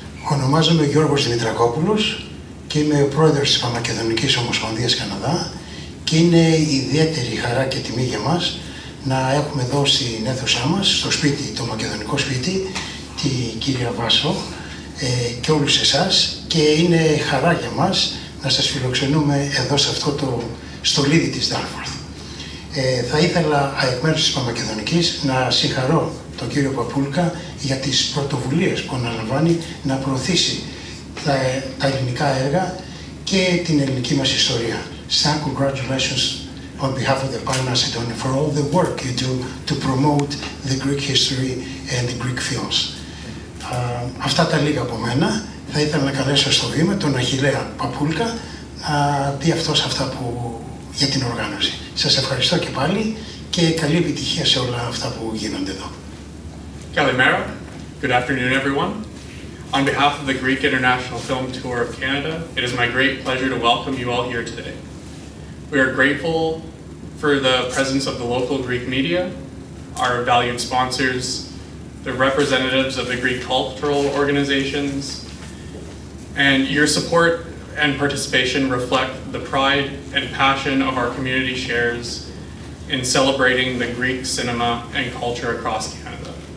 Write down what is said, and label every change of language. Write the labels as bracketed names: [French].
[Greek] Ονομάζομαι Γιώργος Δημητρακόπουλος και είμαι ο πρόεδρος της Παμακεδονικής Ομοσπονδίας Καναδά και είναι ιδιαίτερη χαρά και τιμή για μας να έχουμε εδώ στην αίθουσά μας, στο σπίτι, το μακεδονικό σπίτι, τη κυρία Βάσο και όλους εσάς, και είναι χαρά για μας να σας φιλοξενούμε εδώ σε αυτό το στολίδι της Ντάλφορθ. Θα ήθελα εκ μέρους της Παμακεδονικής να συγχαρώ τον κύριο Παπούλκα για τις πρωτοβουλίες που αναλαμβάνει να προωθήσει τα ελληνικά έργα και την ελληνική μας ιστορία. [English] So congratulations on behalf of the Pan Macedonia for all the work you do to promote the Greek history and the Greek films. [Greek] Αυτά τα λίγα από μένα. Θα ήθελα να καλέσω στο βήμα τον Αχιλλέα Παπούλκα να πει αυτός αυτά για την οργάνωση. Σας ευχαριστώ και πάλι και καλή επιτυχία σε όλα αυτά που γίνονται εδώ. Kalimera. [English] Good afternoon, everyone. On behalf of the Greek International Film Tour of Canada, it is my great pleasure to welcome you all here today. We are grateful for the presence of the local Greek media, our valued sponsors, the representatives of the Greek cultural organizations, and your support and participation reflect the pride and passion of our community shares in celebrating the Greek cinema and culture across Canada.